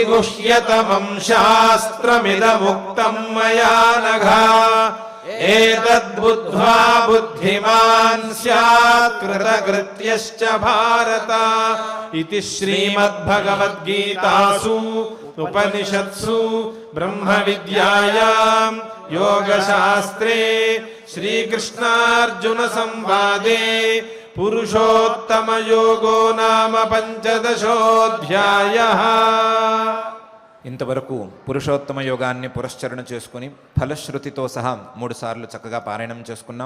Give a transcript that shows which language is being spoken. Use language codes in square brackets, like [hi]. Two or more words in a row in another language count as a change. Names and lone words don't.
[sa] गुह्यतमं शास्त्रमिदमुक्तं मया नघ एतद्बुद्ध्वा बुद्धिमान् स्यात् कृतकृत्यश्च भारत इति श्रीमद्भगवद्गीतासु उपनिषत्सु ब्रह्मविद्यायां योगशास्त्रे श्रीकृष्णार्जुन संवादे पुरुषोत्तमयोगो नाम पंचदशोऽध्यायः। [te] ఇంతవరకు పురుషోత్తమ యోగాన్ని పురస్చరణ చేసుకుని ఫలశ్రుతితో సహా 3 సార్లు చక్కగా పారాయణం చేసుకున్నాం.